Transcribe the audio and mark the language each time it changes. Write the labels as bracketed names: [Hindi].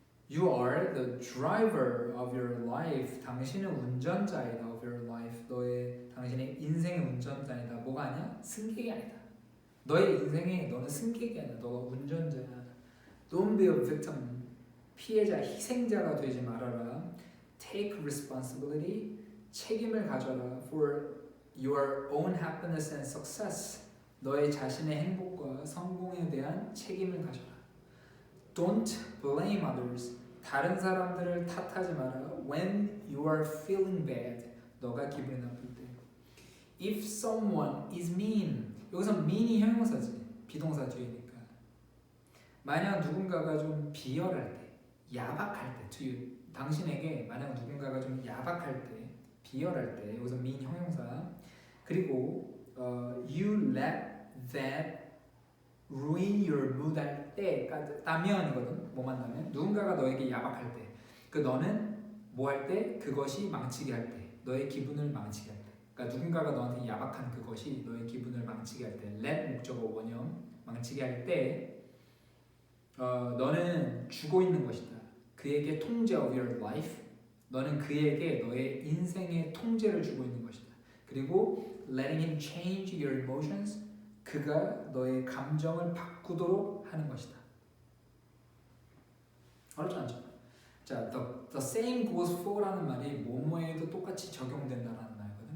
[English] You are the driver of your life. [Korean] 당신은 운전자이다. [English] Of your life. [Korean] 당신의 인생의 운전자이다. 뭐가 아니야? 승객이 아니다. 너의 인생에 너는 승객이 아니야. 너가 운전자야. [English] Don't be a victim. [Korean] 피해자, 희생자가 되지 말아라. [English] Take responsibility. [Korean] 책임을 가져라. [English] For your own happiness and success. [Korean] 너의 자신의 행복과 성공에 대한 책임을 가져라. [English] Don't blame others. [Korean] 다른 사람들을 탓하지 마라. [English] When you are feeling bad. [Korean] 너가 기분이 나쁠 때. [English] If someone is mean. [Korean] 여기서 mean이 형용사지. 비동사 뒤에니까. 만약 누군가가 좀 비열할 때, 야박할 때, [English] to you. [Korean] 당신에게 만약 누군가가 좀 야박할 때, 비열할 때, 여기서 mean 형용사. 그리고 [English] you let that ruin your mood [Korean] 할 때, 따면이거든. 뭐 만나면 누군가가 너에게 야박할 때, 그 너는 뭐 할 때, 그것이 망치게 할 때, 너의 기분을 망치게 할 때. 그러니까 누군가가 너한테 야박한 그것이 너의 기분을 망치게 할 때, let 목적어 원형 망치게 할 때, 너는 주고 있는 것이다. 그에게 통제 [English] of your life. [Korean] 너는 그에게 너의 인생의 통제를 주고 있는 것이다. 그리고 [English] letting him change your emotions. [Korean] 그가 너의 감정을 바꾸도록 하는 것이다. 어렵지 않죠? 자, [English] the same goes for [Korean] 라는 말이 뭐뭐에도 똑같이 적용된다라는 말이거든.